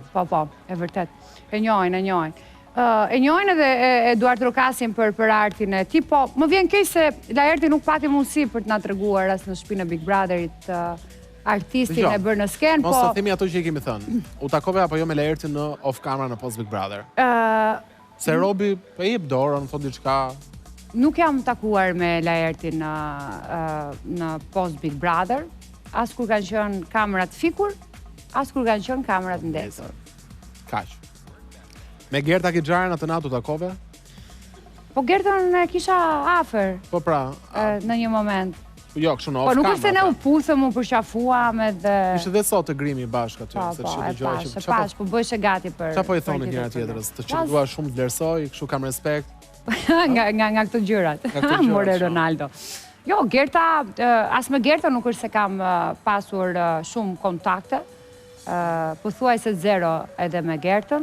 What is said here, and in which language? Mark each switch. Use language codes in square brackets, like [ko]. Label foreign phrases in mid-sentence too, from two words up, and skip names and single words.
[sq] Po, e vërtet. E njohin. E njohin edhe Eduard Rokasin për artin e tij, po më vjen keq se Laerti nuk pati mundësi për të na treguar as në shtëpinë e Big Brotherit artistin e bërë në sken, po... Mos të themi ato që i kemi thënë. U takove apo jo me Laertin në [en] off camera [sq] në post Big Brother? Se Robi po i jep dorën, thot diçka. Nuk jam takuar me Laertin në post Big Brother, as kur kanë qenë kamerat fikur, as kur kanë qenë kamerat ndezur. Kaq. Me Gerta Kixharen atë natë u takove? Po Gertën e kisha afer. Po pra. Në një moment. Jo, kështu në off camera. Po nuk është se ne u puthëm, u përqafuam edhe... Ishte dhe sot të grimi bashkë aty. Po, e pash, po bëjshë gati për... Qa po i thonë njëra tjetërës? Të që dua shumë të vlerësoj, kështu kam respekt? Nga këto gjërat. More Ronaldo. Jo, Gerta, as me Gerta nuk është se kam pasur shumë kontakte, pothuajse zero edhe me Gertën.